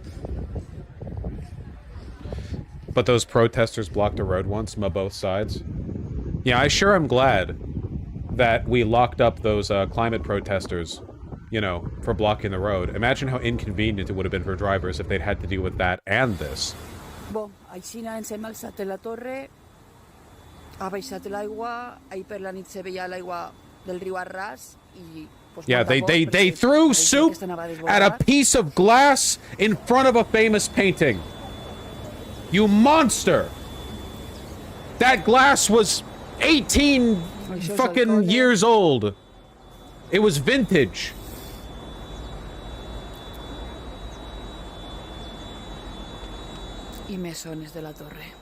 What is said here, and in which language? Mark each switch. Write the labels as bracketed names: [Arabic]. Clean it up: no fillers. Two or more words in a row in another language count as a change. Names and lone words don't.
[English] But those protesters blocked a road once, both sides. Yeah, I sure am glad that we locked up those climate protesters, you know, for blocking the road. Imagine how inconvenient it would have been for drivers if they'd had to deal with that and this. [Catalan] Bon, així ens hem alçat de la torre, ha baixat l'aigua, ahir per la nit se veia l'aigua del riu Arràs i... [English] Yeah, they threw soup at a piece of glass in front of a famous painting. You monster! That glass was 18 fucking years old. It was vintage. I mesones de la torre.